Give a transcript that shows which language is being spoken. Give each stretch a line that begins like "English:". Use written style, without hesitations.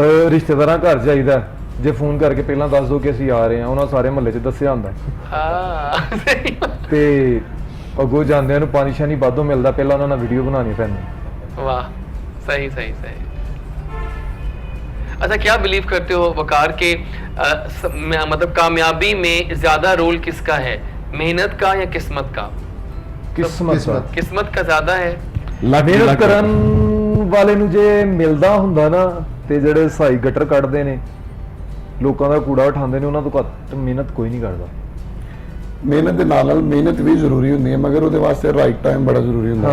Punjabi: ਰਿਸ਼ਤੇਦਾਰਾਂ ਘਰ ਜਾਈਦਾ, ਜੇ ਫੋਨ ਕਰਕੇ ਪਹਿਲਾਂ ਦੱਸ ਦੋ ਕਿ ਅਸੀਂ ਆ ਰਹੇ ਹਾਂ, ਉਹਨਾਂ ਸਾਰੇ ਮਹੱਲੇ 'ਚ ਦੱਸਿਆ ਹੁੰਦਾ ਤੇ ਅੱਗੋਂ ਜਾਂਦਿਆਂ ਨੂੰ ਪਾਣੀ ਸ਼ਾਨੀ ਵਾਧੋਂ ਮਿਲਦਾ, ਪਹਿਲਾਂ ਉਹਨਾਂ ਨਾਲ ਵੀਡੀਓ ਬਣਾਉਣੀ ਪੈਂਦੀ।
Hindi: वाह, सही सही सही। अच्छा, क्या बिलीव करते हो वकार के मतलब कामयाबी में ज्यादा रोल किसका है, मेहनत का या किस्मत का? किस्मत का ज्यादा है।
Punjabi: ਮਿਹਨਤ ਕਰਨ ਵਾਲੇ ਨੂੰ ਜੇ ਮਿਲਦਾ ਹੁੰਦਾ ਨਾ, ਤੇ ਜਿਹੜੇ ਸਹਾਈ ਗਟਰ ਕੱਢਦੇ ਨੇ, ਲੋਕਾਂ ਦਾ ਕੂੜਾ ਉਠਾਉਂਦੇ ਨੇ, ਉਹਨਾਂ ਤੋਂ ਘੱਟ ਮਿਹਨਤ ਕੋਈ ਨਹੀਂ ਕਰਦਾ। ਮਿਹਨਤ ਦੇ ਨਾਲ ਨਾਲ ਮਿਹਨਤ ਵੀ ਜ਼ਰੂਰੀ ਹੁੰਦੀ ਹੈ, ਮਗਰ ਉਹਦੇ ਵਾਸਤੇ ਰਾਈਟ ਟਾਈਮ ਬੜਾ ਜ਼ਰੂਰੀ ਹੁੰਦਾ